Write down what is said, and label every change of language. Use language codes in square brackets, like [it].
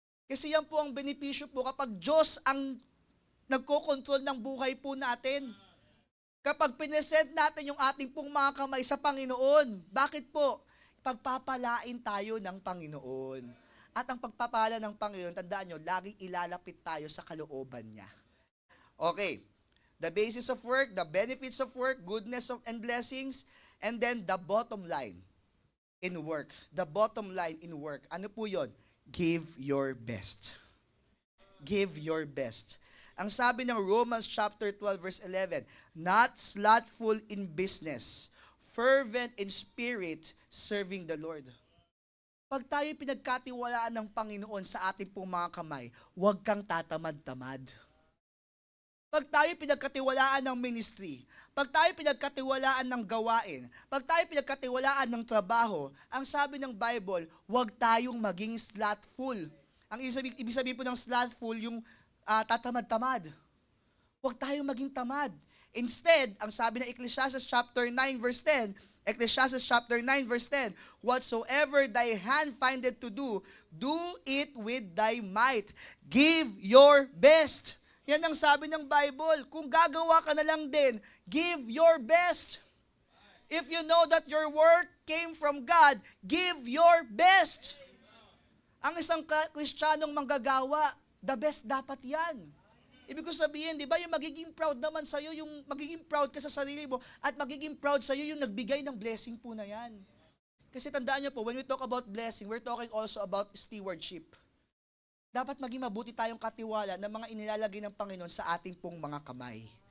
[tl] Kasi yan po ang benepisyo po kapag Diyos ang nagko-control ng buhay po natin. Kapag pinesend natin yung ating pong mga kamay sa Panginoon, bakit po? Pagpapalain tayo ng Panginoon. At ang pagpapala ng Panginoon, tandaan nyo, laging ilalapit tayo sa kalooban niya. [en] Okay, the basis of work, the benefits of work, goodness and blessings, and then the bottom line in work. The bottom line in work. [tl] Ano po yun? [en] Give your best. Give your best. [tl] Ang sabi ng [en] Romans chapter 12 verse 11, not slothful in business, fervent in spirit, serving the Lord. [tl] Pag tayo pinagkatiwalaan ng Panginoon sa ating pong mga kamay, huwag kang tatamad-tamad. Pag tayo pinagkatiwalaan ng ministry, pag tayo pinagkatiwalaan ng gawain, pag tayo pinagkatiwalaan ng trabaho, ang sabi ng Bible, huwag tayong maging slothful. Ang ibig sabihin po ng slothful, yung tatamad-tamad. Huwag tayong maging tamad. [en] Instead, [tl] ang sabi ng [en] Ecclesiastes chapter 9 verse 10, Ecclesiastes chapter 9 verse 10, whatsoever thy hand findeth to do, do it with thy might. Give your best. [tl] Yan ang sabi ng Bible. Kung gagawa ka na lang din, [en] give your best. If you know that your work came from God, give your best. [tl] Ang isang Kristiyanong manggagawa, the best dapat yan. Ibig ko sabihin, di ba, yung magiging proud naman sa'yo, yung magiging proud ka sa sarili mo, at magiging proud sa'yo yung nagbigay ng blessing po na yan. Kasi tandaan nyo po, [en] when we talk about blessing, we're talking also about stewardship. [tl] dapat maging mabuti tayong katiwala ng mga inilalagay ng Panginoon sa ating pong mga kamay.